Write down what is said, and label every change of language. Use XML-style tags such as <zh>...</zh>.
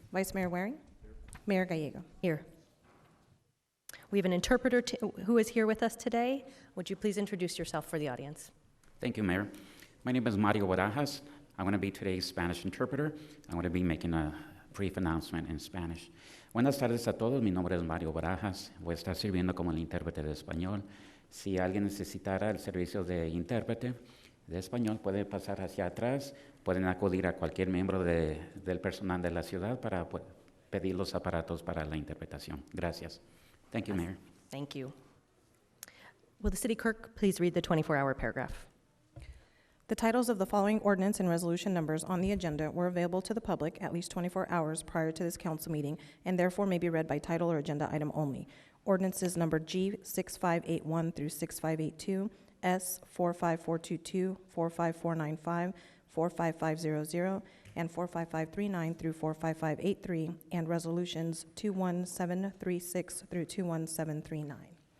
<en>Vice Mayor Waring. Mayor Gallego. Here. We have an interpreter who is here with us today. Would you please introduce yourself for the audience? Thank you, Mayor. My name is Mario Barajas. I'm going to be today's Spanish interpreter. I'm going to be making a brief announcement in Spanish.</en> <es>Buenas tardes a todos. Mi nombre es Mario Barajas. Voy a estar sirviendo como el intérprete de español. Si alguien necesitara el servicio de intérprete de español, puede pasar hacia atrás. Pueden acudir a cualquier miembro del personal de la ciudad para pedir los aparatos para la interpretación. Gracias.</es> <en>Thank you, Mayor. Thank you. Will the city clerk please read the 24-hour paragraph? The titles of the following ordinance and resolution numbers on the agenda were available to the public at least 24 hours prior to this council meeting, and therefore may be read by title or agenda item only. Ordinances number G6581 through 6582, S45422, 45495, 45500, and 45539 through 45583, and resolutions 21736 through 21739.</en>